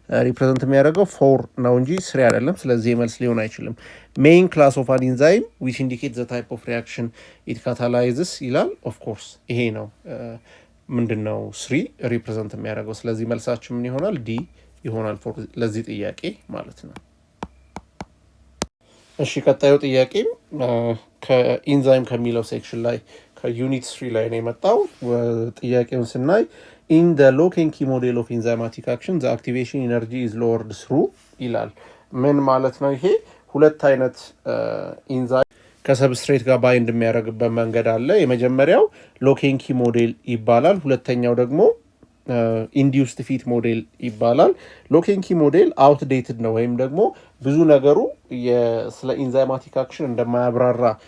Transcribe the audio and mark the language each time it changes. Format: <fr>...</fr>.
<am>ሪፕሬዘንት የሚያደርገው 4 ነው እንጂ 3 አይደለም። ስለዚህ መልስ ሊሆን አይችልም።</am> <en>ሜይን ክላስ ኦፍ አን ኢንዛይም ዊች ኢንዲኬት ዘ ታይፕ ኦፍ ሪያክሽን ኢት ካታላይዝስ</en> <am>ይላል። ኦፍ ኮርስ ይሄ ነው ምንድነው ስሪ ሪፕሬዘንት የሚያደርገው። ስለዚህ መልሳችን ምን ይሆናል? ዲ ይሆናል ለዚህ ጥያቄ ማለት ነው። እሺ ቀጣዩ ጥያቄ ከኢንዛይም ከሚለው ሴክሽን ላይ ከዩኒት 3 ላይ ነው የመጣው። ጥያቄውን ስናይ</am> <en>in the lock and key model of enzymatic action the activation energy is lowered through</en> <am>ይላል። ምን ማለት ነው ይሄ? ሁለት አይነት ኢንዛይም ከሰብስትሬት ጋር ባይንድ የሚያደርግበት መንገድ አለ። የመጀመሪያው ሎክ ኤንድ ኪ ሞዴል ይባላል። ሁለተኛው ደግሞ ኢንዲዩስድ ፊት ሞዴል ይባላል። ሎክ ኤንድ ኪ ሞዴል አውትዴትድ ነው ወይም ደግሞ ብዙ ነገሩ ስለ ኢንዛይማቲክ አክሽን እንደማያብራራ</am>